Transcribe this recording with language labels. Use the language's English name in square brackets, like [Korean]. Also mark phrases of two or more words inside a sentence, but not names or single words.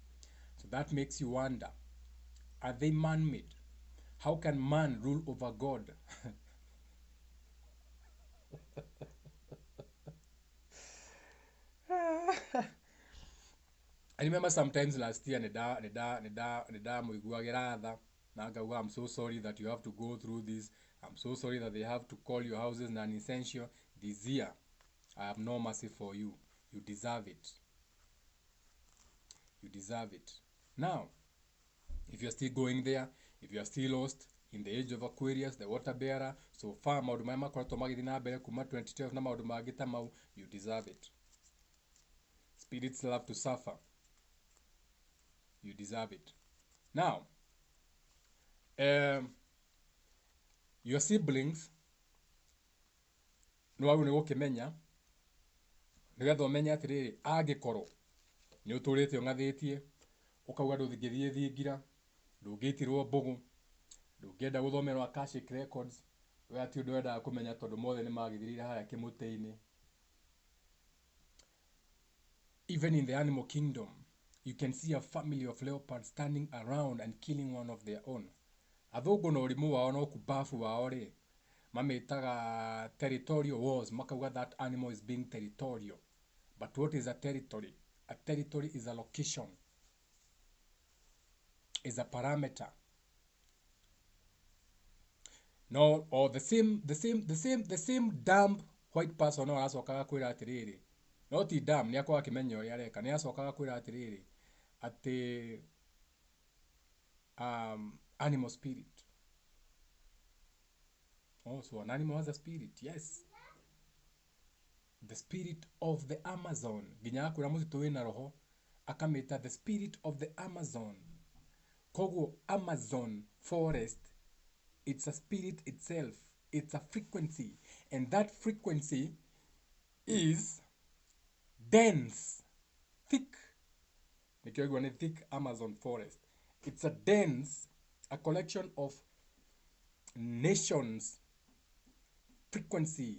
[English] So that makes you wonder, are they man-made? How can man rule over God? I remember sometimes last year [Kikuyu] nida muiguagira tha na ngauga [English] I'm so sorry that you have to go through this. I'm so sorry that they have to call your houses non-essential. This year I have no mercy for you. You deserve it. You deserve it. Now, if you're still going there, if you're still lost in the age of Aquarius, the water bearer, so far [Kikuyu] maundu maya makoretwo magithi na mbere kuma 2012 na maundu mangi ta mau, [English] you deserve it. Spirits love to suffer. You deserve it. Now, your siblings [Kikuyu] no agu ni gukimenya nigetha umenye atiriri angikorwo ni uturite ungathitie ukauga ndungithie thingira ndungitirwo mbugu ndungienda guthomerwo Akashic Records we ati undu wendaga kumenya tondu mothe ni magithirire haria kimuteini. [English] Even in the animal kingdom, you can see a family of leopards standing around and killing one of their own. [Kikuyu] Athungu na urimu wao no kubafu wao ri mamitaga [English] territorial wars, [Kikuyu] makauga [English] that animal is being territorial. But what is a territory? A territory is a location, is a parameter. No, or the same dumb white person [Kikuyu] no aracokaga kwira atiriri. No ti dumb, ni akwa kimenya uria areka, ni acokaga kwira atiriri ati [English] animal spirit. Oh, so an animal has a spirit, yes. The spirit of the Amazon. [Kikuyu] Ginya akura mutitu wina roho akameta [English] the spirit of the Amazon. Kogo Amazon forest, it's a spirit itself, it's a frequency, and that frequency is dense, thick. [Kikuyu] Nikiwa ni [English] thick Amazon forest. It's a dense, a collection of nations, frequency.